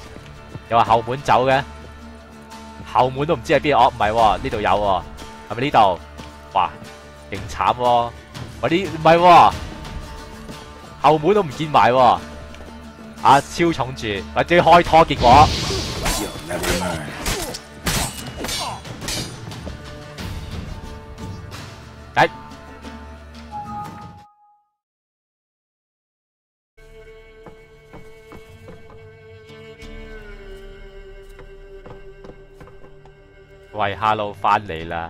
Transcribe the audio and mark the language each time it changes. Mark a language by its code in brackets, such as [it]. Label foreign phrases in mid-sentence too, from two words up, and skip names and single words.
[yue] 又話後門走嘅？後門都唔知喺邊，哦唔係喎，呢度有喎，係咪呢度？哇，勁慘喎！我啲唔係喎，後門都唔見埋喎，啊超重住，或者開拖結果。 [en] You'll never learn. [yue] 哎，喂 ，Hello 翻嚟啦！